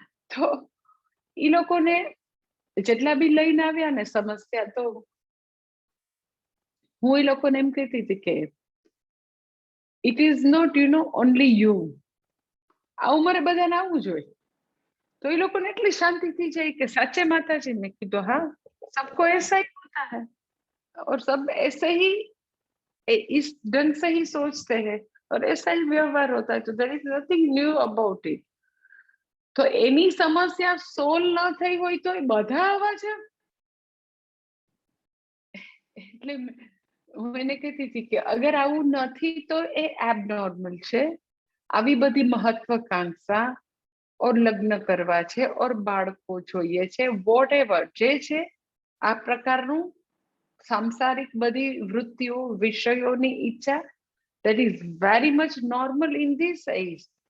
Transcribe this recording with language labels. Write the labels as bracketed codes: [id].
[gu] તો એ લોકોને જેટલા બી લઈને આવ્યા ને સમસ્યા, તો હું એ લોકોને એમ કહેતી હતી કે [en] It is not only you. [gu] આ ઉંમરે બધાને આવવું જોઈએ. તો એ લોકોને એટલી શાંતિ થઈ જાય કે સાચે માતાજી. મેં કીધું હા, [hi] सबको ऐसा ही होता है और सब ऐसे ही इस ढंग से ही सोचते हैं और ऐसा ही व्यवहार होता है, तो [en] There is nothing new about it. [gu] તો એની સમસ્યા સોલ્વ ન થઈ હોય તો એ બધા આવા છે. એટલે હું એને કહેતી હતી કે અગર આવું નથી તો એ એબનોર્મલ છે. આવી બધી મહત્વકાંક્ષા ઓર લગ્ન કરવા છે ઓર બાળકો જોઈએ છે, વોટ એવર જે છે આ પ્રકારનું સાંસારિક બધી વૃત્તિઓ, વિષયોની ઈચ્છા, [en] that is very much normal in this age.